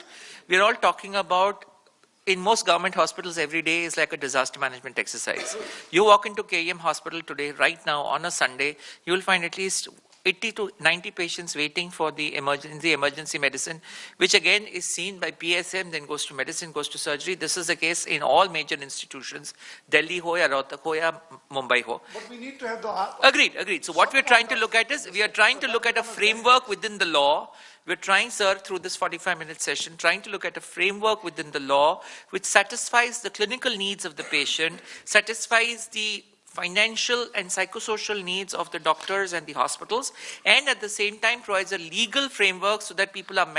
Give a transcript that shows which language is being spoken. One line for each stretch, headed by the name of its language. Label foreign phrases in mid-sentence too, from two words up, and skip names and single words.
English: We are all talking about, in most government hospitals, every day is like a disaster management exercise. You walk into KEM hospital today, right now, on a Sunday, you will find at least 80 to 90 patients waiting for the emergency medicine, which again is seen by PSM, then goes to medicine, goes to surgery. This is the case in all major institutions,
Hindi: दिल्ली हो या रोहतक हो या मुंबई हो.
English: But we need to have the... Agreed. So what we're trying to look at is, we are trying to look at a framework within the law. We're trying, sir, through this 45-minute session, trying to look at a framework within the law which satisfies the clinical needs of the patient, satisfies the financial and psychosocial needs of the doctors and the hospitals, and at the same time provides a legal framework so that people are mandated.